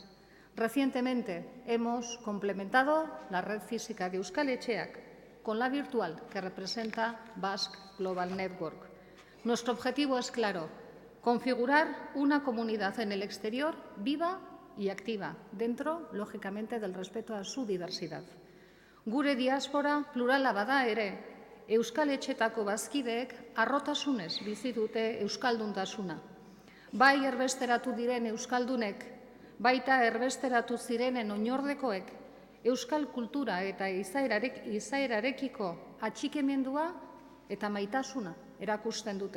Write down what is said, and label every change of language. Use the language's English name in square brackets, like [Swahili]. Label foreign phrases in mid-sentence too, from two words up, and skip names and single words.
[Spanish] Recientemente hemos complementado la red física de Euskaletxeak con la virtual que representa Basque Global Network. Nuestro objetivo es claro: configurar una comunidad en el exterior viva y activa, dentro, lógicamente, del respeto a su diversidad. [Basque] Gure diaspora plurala bada ere, euskaletxetako bazkideek harrotasunez bizi dute euskalduntasuna. Bai erbesteratu diren euskaldunek, baita erbesteratu zirenen oinordekoek, euskal kultura eta izaerarekiko atxikimendua eta maitasuna erakusten dute.